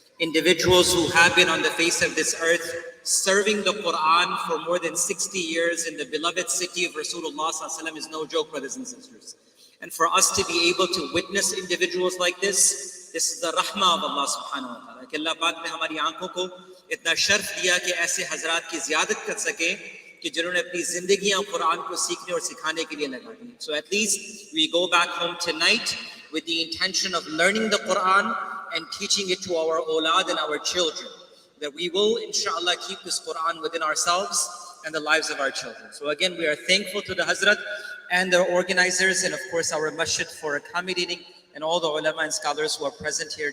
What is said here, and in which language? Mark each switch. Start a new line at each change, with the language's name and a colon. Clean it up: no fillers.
English: Individuals who have been on the face of this earth serving the Quran for more than 60 years in the beloved city of Rasulullah ﷺ is no joke, brothers and sisters. And for us to be able to witness individuals like this is the rahmah of Allah subhanahu wa ta'ala.
Hindi: कि अल्लाह पाक ने हमारी आंखों को इतना शर्फ दिया कि ऐसे हजरात की ज़ियादत कर सके कि जिन्होंने अपनी जिंदगियां कुरान को सीखने और सिखाने के लिए लगा दी.
English: So at least we go back home tonight with the intention of learning the Quran and teaching it to our awlad and our children. That we will, inshallah, keep this Quran within ourselves and the lives of our children. So again, we are thankful to the Hazrat and their organizers and of course our masjid for accommodating and all the ulama and scholars who are present here.